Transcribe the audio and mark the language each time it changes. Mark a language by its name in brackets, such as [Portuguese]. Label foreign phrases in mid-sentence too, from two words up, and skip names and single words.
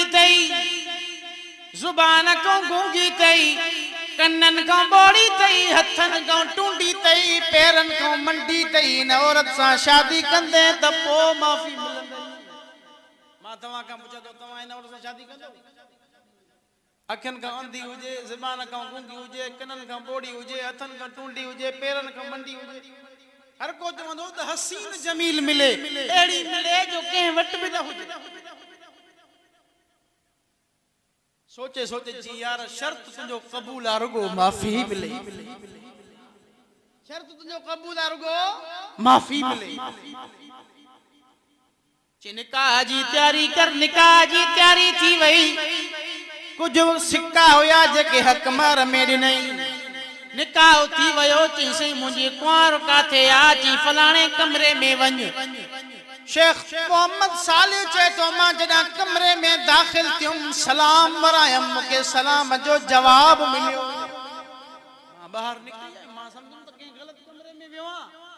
[Sindhi] अथई ज़ुबान खां गूंगी अथई कन्ननि खां बोड़ी अथई हथनि खां टूंडी अथई पेरनि खां मंडी अथई इन औरत सां शादी कंदे त पोइ माफ़ी मिलंदई मां तव्हां खां पुछां थो तव्हां इन औरत सां शादी कंदो अखियुनि खां अंधी हुजे ज़ुबान खां गूंगी हुजे कननि खां बोड़ी हुजे हथनि खां टूंडी हुजे पेरनि खां मंडी हुजे हर को चवंदो त हसीन जमील मिले अहिड़ी मिले जो कंहिं वटि बि न हुजे सोचे सोचे जी यार शर्त तुंहिंजो क़बूल आहे रुगो माफ़ी मिले शर्त तुंहिंजो क़बूल आहे रुगो माफ़ी मिले ची निकाह जी तैयारी कर निकाह जी तैयारी थी वई कुछ सिक्का हुया जेके हक मार में ॾिनई निकाह थी वयो चईं मुंहिंजी कुंवार काथे आ ची फलाणे कमरे में वञ शेख मोहम्मद साले चए तो मां जॾहिं कमरे में दाखिल थियुमि सलाम वरायमि मूंखे सलाम जो जवाब मिलियो मां ॿाहिरि निकिरी मां सम्झुमि त कंहिं ग़लति कमरे में वियो आहे